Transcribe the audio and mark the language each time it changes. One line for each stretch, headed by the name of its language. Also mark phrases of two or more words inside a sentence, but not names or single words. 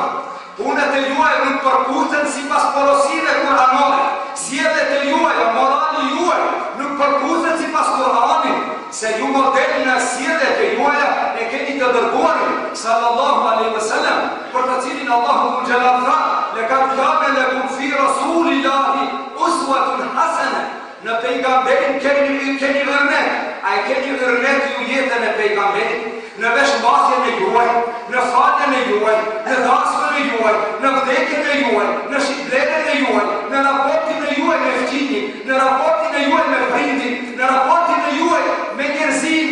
Albanian: Punët e juaja nuk përkuten si pas porosive kuranore. Sjelljet e juaja, morali juaj, nuk përkuten si pas Kur'anit. Se ju model në sjelljet e juaja e keni të dërguarin
Arabic: صلى الله عليه وسلم,
Albanian: për të cilin Allahu xhallahu tha,
Arabic: "لقد كان لكم في رسول الله أسوة حسنة."
Albanian: Në pejgamberin keni örnek. A e keni örnek ju jetën e pejgamberit? Në veshmbathjen e juaj, në faljen e juaj, në dasmën e juaj, në vdekjen e juaj, në shitblerjen e juaj, në raportin e juaj me fqinjin, në raportin e juaj me prindin, në raportin e juaj me njerëzin.